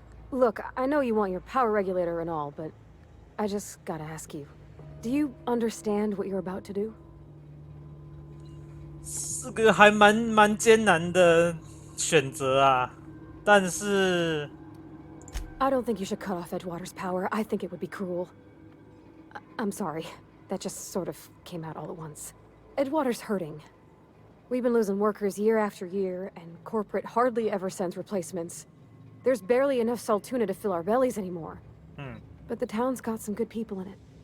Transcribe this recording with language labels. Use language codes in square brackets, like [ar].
[en] Look, I know you want your power regulator and all, but I just gotta ask you. Do you understand what you're about to do? [zh] 这个还蛮艰难的选择啊，但是 [en] I don't think you should cut off Edgewater's power. I think it would be cruel. I'm sorry. That just sort of came out all at once. Edgewater's hurting. We've been losing workers year after year, and corporate hardly ever sends replacements. There's barely enough Saltuna to fill our bellies anymore. But the town's got some good people in it.